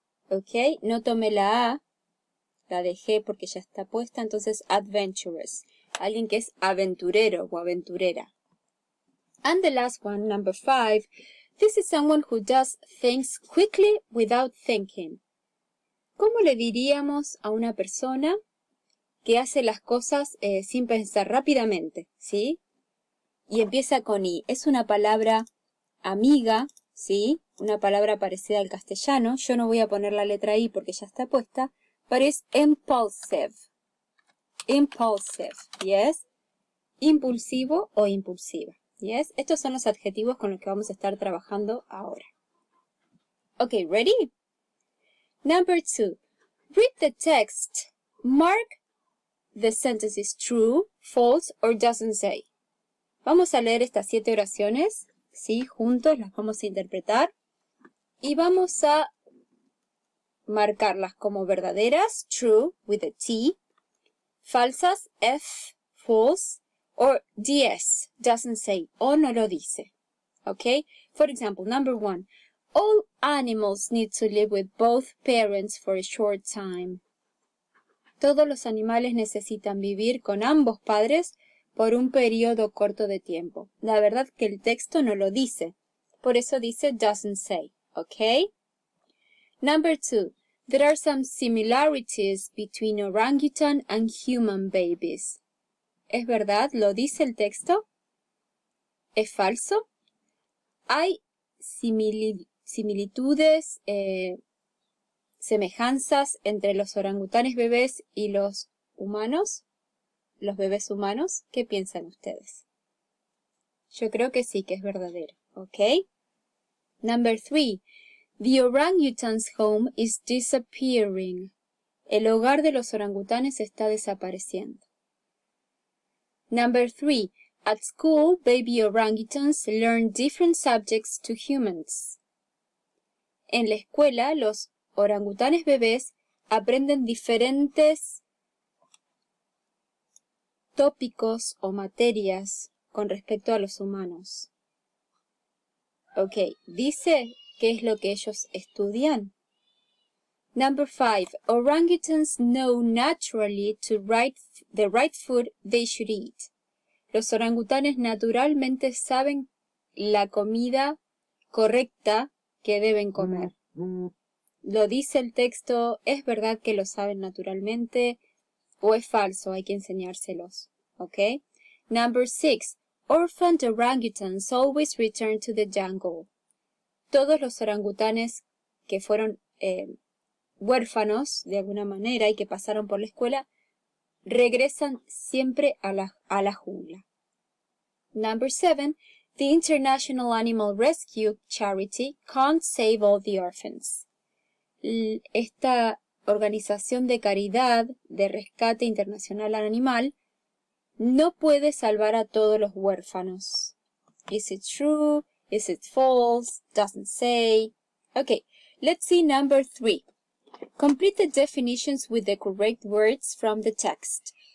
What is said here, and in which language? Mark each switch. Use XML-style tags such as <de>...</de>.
<es>Ok, no tomé la A, la dejé porque ya está puesta, entonces adventurous. Alguien que es aventurero o aventurera.</es> <en>And the last one, number 5, this is someone who does things quickly without thinking.</en> <es>¿Cómo le diríamos a una persona que hace las cosas sin pensar rápidamente? ¿Sí? Y empieza con I. Es una palabra amiga, ¿sí? Una palabra parecida al castellano. Yo no voy a poner la letra I porque ya está puesta. Pero es impulsive. Impulsive, yes. Impulsivo o impulsiva, yes. Estos son los adjetivos con los que vamos a estar trabajando ahora.</es> <en>Okay, ready? Number 2. Read the text. Mark the sentence is true, false, or doesn't say.</en> <es>Vamos a leer estas 7 oraciones, ¿sí? Juntos las vamos a interpretar y vamos a marcarlas como verdaderas, true,</es> <en>with a T,</en> <es>falsas, F, false, or DS, doesn't say, o no lo dice. Okay?</es> <en>For example, number 1, all animals need to live with both parents for a short time.</en> <es>Todos los animales necesitan vivir con ambos padres por un periodo corto de tiempo. La verdad que el texto no lo dice. Por eso dice doesn't say.</es> <en>Okay? Number 2. There are some similarities between orangutan and human babies.</en> <es>¿Es verdad? ¿Lo dice el texto? ¿Es falso? Hay similitudes, semejanzas entre los orangutanes bebés y los humanos, los bebés humanos. ¿Qué piensan ustedes? Yo creo que sí, que es verdadero.</es> <en>¿Ok? Number 3. The orangutan's home is disappearing.</en> <es>El hogar de los orangutanes está desapareciendo.</es> <en>Number 3. At school, baby orangutans learn different subjects to humans.</en> <es>En la escuela, los orangutanes bebés aprenden diferentes tópicos o materias con respecto a los humanos. Ok, dice qué es lo que ellos estudian.</es> <en>Number 5. Orangutans know naturally the right food they should eat.</en> <es>Los orangutanes naturalmente saben la comida correcta que deben comer. ¿Lo dice el texto? ¿Es verdad que lo saben naturalmente? ¿O es falso? Hay que enseñárselos. ¿Ok?</es> <en>Number 6. Orphaned orangutans always return to the jungle.</en> <es>Todos los orangutanes que fueron huérfanos de alguna manera y que pasaron por la escuela regresan siempre a la jungla.</es> <en>Number 7. The International Animal Rescue Charity can't save all the orphans.</en> <es>Esta organización de caridad de rescate internacional animal no puede salvar a todos los huérfanos.</es> <en>Is it true? Is it false? Doesn't say. Okay, let's see number 3. Complete the definitions with the correct words from the text.</en>